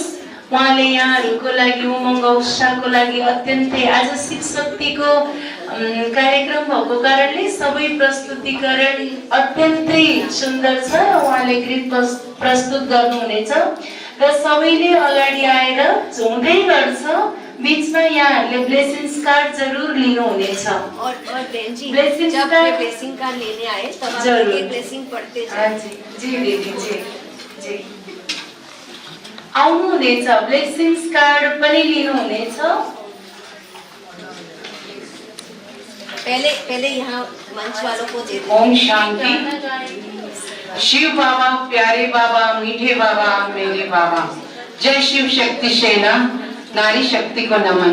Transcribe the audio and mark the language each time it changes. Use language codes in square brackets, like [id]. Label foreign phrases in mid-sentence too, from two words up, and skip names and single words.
[ne] उहाँले यहाँहरूको लागि उमङ्ग उत्साहको लागि अत्यन्तै आज शिव शक्तिको कार्यक्रम भएको कारणले सबै प्रस्तुतिकरण अत्यन्तै सुन्दर छ। उहाँले गीत प्रस्तुत गर्नुहुनेछ र सबैले अगाडि आएर झुम्दै गर्छ। बीचमा यहाँहरूले [en] blessings card [ne] जरुर लिनुहुनेछ। [hi] और बहन जी, ब्लेसिङ्स जब कार्ड ये [en] blessing card [hi] लेने आए तब आप जरूर ये ब्लेसिंग पढ़ते जाए। [ne] जी दीदी जी आउनुहुनेछ, [en] blessings card [ne] पनि लिनुहुनेछ। [hi] पहले यहाँ मंच वालों को दे दो। ओम शांति। शिव बाबा, प्यारे बाबा, मीठे बाबा, मेरे बाबा, जय शिव शक्ति सेना, नारी शक्ति को नमन।